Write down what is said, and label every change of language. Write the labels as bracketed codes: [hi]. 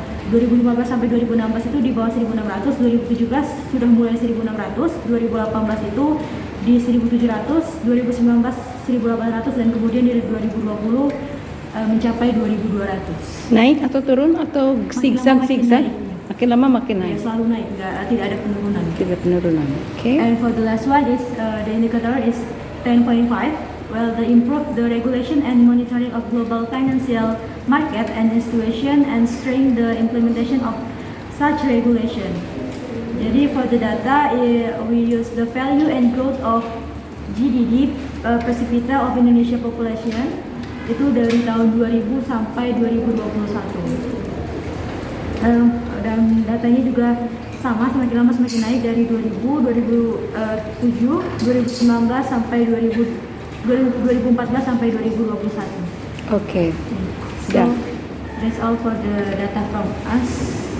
[id] 2015 sampai 2016 itu di bawah 1.600, 2017 sudah mulai 1.600, 2018 itu di 1.700, 2019 1.800 dan kemudian di 2020 mencapai 2.200. Naik atau turun atau zigzag? Makin lama makin naik. Ya, selalu naik, tidak ada penurunan. Tidak penurunan. Okay. [en] And for the last one is the indicator is 10.5. Well, the improve the regulation and monitoring of global financial market and institution and strengthen the implementation of such regulation. Jadi for the data, we use the value and growth of GDP per capita of Indonesia population [id] itu dari tahun 2000 sampai 2021. Dan datanya juga sama, semakin lama semakin naik dari 2000, 2007, 2019 sampai 2014 sampai 2021. Oke. [en] So that's all for the data from us.